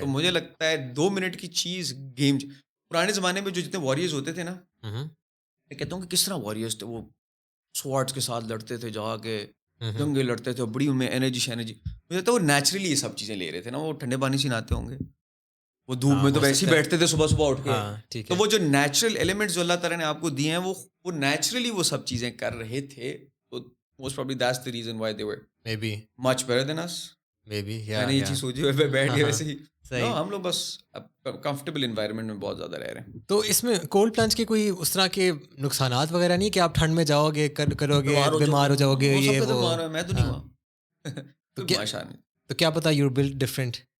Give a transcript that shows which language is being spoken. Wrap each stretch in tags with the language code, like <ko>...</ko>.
<ur>تو مجھے لگتا ہے 2 منٹ کی چیز گیم. پرانے زمانے میں جو جتنے واریئرز ہوتے تھے نا, میں کہتا ہوں کہ کس طرح واریئرز تھے, وہ سواڈس کے ساتھ لڑتے تھے, جا کے جنگیں لڑتے تھے, بڑی میں انرجی مجھے لگتا ہے وہ نیچرلی یہ سب چیزیں لے رہے تھے نا. وہ ٹھنڈے پانی سے نہاتے ہوں گے, وہ دھوپ میں تو ویسے ہی بیٹھتے تھے صبح اٹھ کے. تو وہ جو نیچرل ایلیمنٹس جو اللہ تعالیٰ نے آپ کو دیے ہیں وہ نیچرلی وہ سب چیزیں کر رہے تھے.</ur> <en>تو most probably that's the reason why they were may be much better than us.</en> <ur>میں نے یہ چیز سوچی ہوئے بیٹھ کے ویسے ہی ہم لوگ بس کمفرٹیبل انوائرمنٹ میں بہت زیادہ رہ رہے ہیں. تو اس میں کولڈ پلانچ کے کوئی اس طرح کے نقصانات وغیرہ نہیں کہ آپ ٹھنڈ میں جاؤ گے, کرو گے, بیمار ہو جاؤ گے, یہ وہ. میں تو نہیں ہوا. تو کیا پتا</ur> <en>you build different</en>